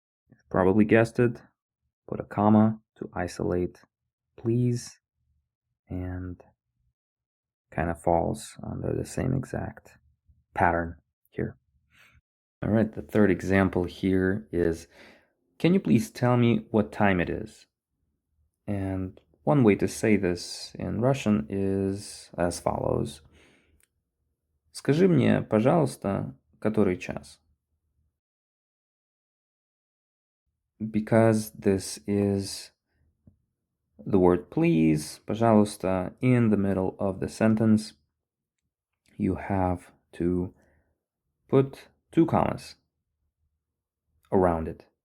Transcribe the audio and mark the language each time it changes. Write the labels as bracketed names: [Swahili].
[English] You've probably guessed it. Put a comma to isolate please, and kind of falls under the same exact pattern here. All right, the third example here is, can you please tell me what time it is? And one way to say this in Russian is as follows. [Russian] Скажи мне, пожалуйста, который час? [English] Because this is the word please, пожалуйста, in the middle of the sentence, you have to put two commas around it.